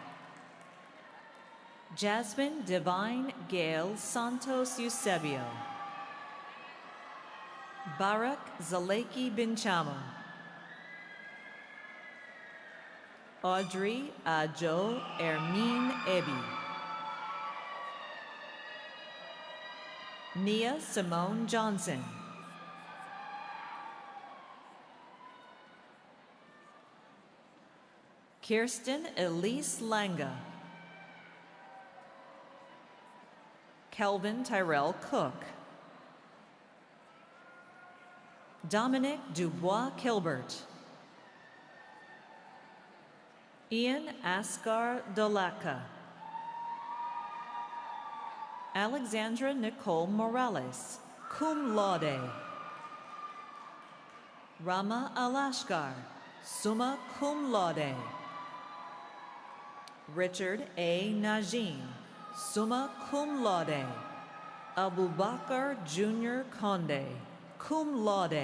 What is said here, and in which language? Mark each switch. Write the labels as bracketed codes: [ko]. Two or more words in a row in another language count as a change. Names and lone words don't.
[en] Jasmine Divine Gail Santos Eusebio. Barak Zaleki Binchamo. Audrey Ajo Ermine Ebi. Nia Simone Johnson. Kirsten Elise Langa. Kelvin Tyrell Cook. Dominic Dubois Kilbert. Ian Ascar Dolaka. Alexandra Nicole Morales, [la] cum laude. [en] Rama Alashkar, [la] summa cum laude. [en] Richard A. Najim, [la] summa cum laude. [en] Abubakar Jr. Conde, [la] cum laude.